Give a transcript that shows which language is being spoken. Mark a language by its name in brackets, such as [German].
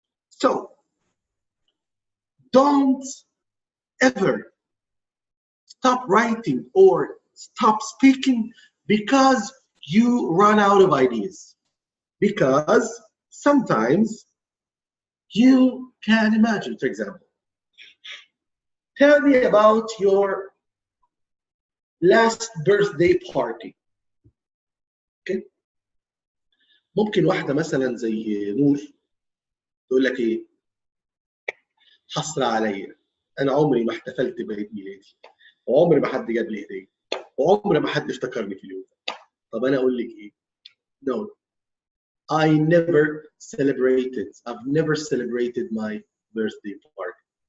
[English] So don't ever stop writing or stop speaking because you run out of ideas. Because sometimes you can imagine, for example, tell me about your last birthday party. Okay? [Arabic] ممكن واحدة مثلا زي نور تقول لك ايه؟ حسرة عليا، أنا عمري ما احتفلت بعيد ميلادي، وعمري ما حد جاب لي هدية، وعمري ما حد افتكرني في اليوم. طب أنا أقول لك إيه؟ No. [English] I've never celebrated my birthday party.